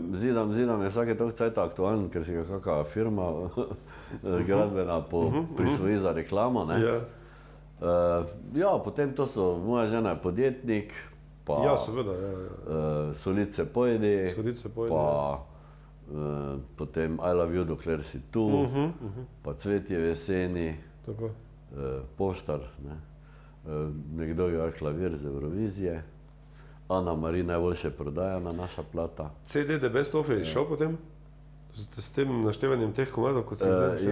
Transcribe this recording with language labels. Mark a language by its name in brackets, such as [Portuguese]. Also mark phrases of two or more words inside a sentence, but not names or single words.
[Slovenian] Zidam je vsake toliko cajta aktualen, ker si ga kakva firma gradbena prisvoji za reklamo, ne? Ja, potem to so, moja žena je podjetnik, pa Solice pojedi, pa potem I love you, dokler si tu, pa Cvetje v jeseni, Poštar, nekdo igra klavir z Eurovizije, Ana Mari najboljše prodajana naša plata. CD The Best Of je šel potem? S tem naštevanjem teh komadov, kot si zdaj?